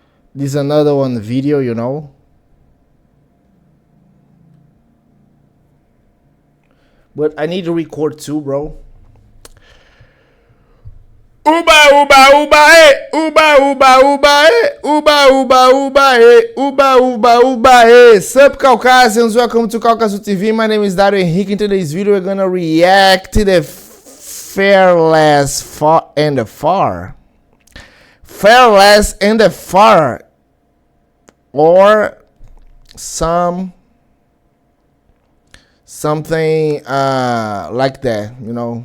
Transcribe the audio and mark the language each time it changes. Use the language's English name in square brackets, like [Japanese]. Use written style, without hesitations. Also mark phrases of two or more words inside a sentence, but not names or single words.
[English] This is another one video, you know. But I need to record too, bro. Uba, uba, uba, eh. Uba, uba, uba, eh. Uba, uba, uba, eh. Uba, uba, uba, eh. Sup Kalkazians, welcome to Kalkazians TV. My name is Dario Henrique. In today's video, we're gonna react to the Fearless and the Far. Fearless and the Far. Or something like that, you know.